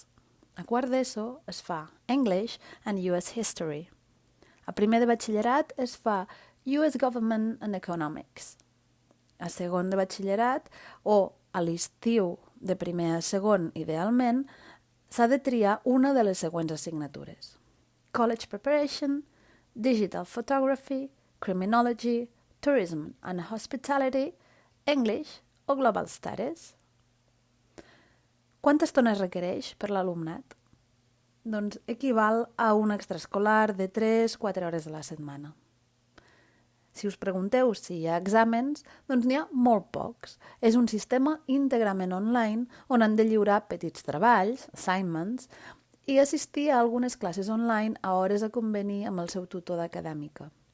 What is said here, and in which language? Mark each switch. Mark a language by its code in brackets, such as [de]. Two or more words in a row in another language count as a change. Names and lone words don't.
[ca] A quart d'ESO es fa English and US History. A primer de batxillerat es fa US Government and Economics. A segon de batxillerat, o a l'estiu de primer a segon idealment, s'ha de triar una de les següents assignatures: College Preparation, Digital Photography, Criminology, Tourism and Hospitality, English o Global Studies. Quanta estona es requereix per l'alumnat? Doncs equival a un extraescolar de 3-4 hores a la setmana. Si us pregunteu si hi ha exàmens, doncs n'hi ha molt pocs. És un sistema íntegrament online on han de lliurar petits treballs, assignments, i assistir a algunes classes online a hores a convenir amb el seu tutor d'Acadèmica.